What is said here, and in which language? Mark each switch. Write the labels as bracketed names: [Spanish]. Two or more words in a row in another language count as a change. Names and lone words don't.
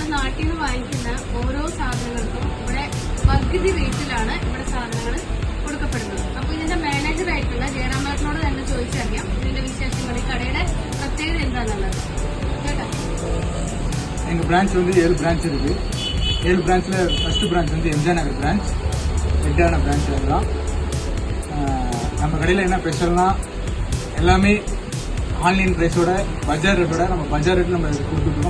[Malayalam] നാട്ടിൽ നിന്ന് വാങ്ങിക്കുന്ന ഓരോ സാധനങ്ങൾക്കും ഇവിടെ പകുതി റേറ്റിലാണ് ഇവിടെ സാധനങ്ങൾ കൊടുക്കപ്പെടുന്നത്. അപ്പൊ ഇതിന്റെ മാനേജറായിട്ടുള്ള ജയറാമേട്ടനോട് തന്നെ ചോദിച്ചറിയാം ഇതിന്റെ വിശേഷങ്ങൾ, ഈ കടയുടെ പ്രത്യേകത എന്താണെന്നുള്ളത്. കേട്ടോ, [Tamil] எங்கள் பிரான்ச் வந்து 7 பிரான்ச் இருக்குது. 7 பிரான்ச்சில் [English] first branch [Tamil] வந்து எம்ஜிஆர் நகர் பிரான்ச், ஹெட்டான பிரான்ச் தான். நம்ம கடையில் என்ன ஸ்பெஷல்னா எல்லாமே ஆன்லைன் ப்ரைஸோட பஜார் ரேட்டோட நம்ம பஜார் ரேட்டு நம்ம கொடுத்துட்ருக்கோம்.